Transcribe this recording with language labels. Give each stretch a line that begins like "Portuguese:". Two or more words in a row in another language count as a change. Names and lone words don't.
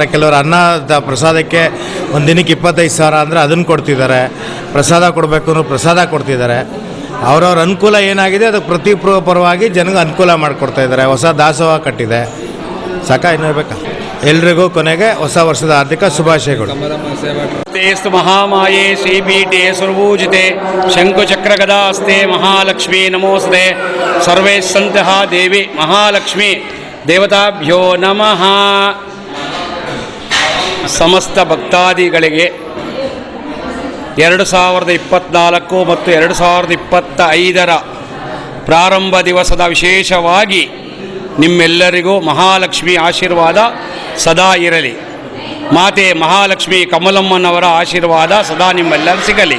Kannada: ಕೆಲವರು ಅನ್ನದ ಪ್ರಸಾದಕ್ಕೆ ಒಂದು ದಿನಕ್ಕೆ 25,000 ಅಂದರೆ ಅದನ್ನು ಕೊಡ್ತಿದ್ದಾರೆ. ಪ್ರಸಾದ ಕೊಡಬೇಕು ಅನ್ನೋ ಪ್ರಸಾದ ಕೊಡ್ತಿದ್ದಾರೆ. ಅವ್ರವ್ರ ಅನುಕೂಲ ಏನಾಗಿದೆ ಅದಕ್ಕೆ ಪರವಾಗಿ ಜನಗೆ ಅನುಕೂಲ ಮಾಡಿಕೊಡ್ತಾ ಇದ್ದಾರೆ. ಹೊಸ ದಾಸೋಹ ಕಟ್ಟಿದೆ. ಇನ್ನೂ ಬೇಕಾ? ಎಲ್ರಿಗೂ ಕೊನೆಗೆ ಹೊಸ ವರ್ಷದ ಆರ್ಥಿಕ ಶುಭಾಶಯಗಳು.
Sanskrit: तेस्तु महामाये श्रीपीठे सुरभूजिते शङ्कुचक्रगदास्ते महालक्ष्मी नमोस्ते सर्वे सन्तः देवी महालक्ष्मी देवताभ्यो नमः.
Kannada: ಸಮಸ್ತ ಭಕ್ತಾದಿಗಳಿಗೆ 2024 ಮತ್ತು 2025 ಪ್ರಾರಂಭ ದಿವಸದ ವಿಶೇಷವಾಗಿ ನಿಮ್ಮೆಲ್ಲರಿಗೂ ಮಹಾಲಕ್ಷ್ಮಿ ಆಶೀರ್ವಾದ ಸದಾ ಇರಲಿ. ಮಾತೆ ಮಹಾಲಕ್ಷ್ಮಿ ಕಮಲಮ್ಮನವರ ಆಶೀರ್ವಾದ ಸದಾ ನಿಮ್ಮೆಲ್ಲರೂ ಸಿಗಲಿ.